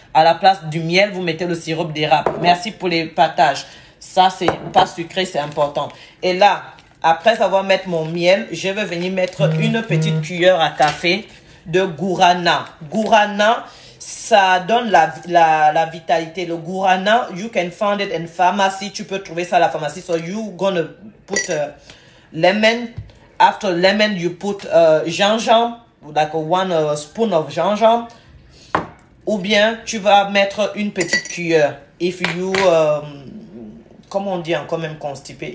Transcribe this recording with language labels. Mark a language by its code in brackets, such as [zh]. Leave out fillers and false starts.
[fr] À la place du miel, vous mettez le sirop d'érable. Merci pour les partages. Ça, c'est pas sucré, c'est important. Et là, après avoir mis mon miel, je vais venir mettre une petite cuillère à café de guarana. Guarana, ça donne la vitalité. [en] Le guarana, you can find it in pharmacy. [fr] Tu peux trouver ça à la pharmacie. [en] So you gonna put lemon. After lemon, you put gingembre, like 1 spoon of gingembre. [fr] Ou bien, tu vas mettre une petite cuillère. [en] If you, [fr] comment on dit encore même constipé?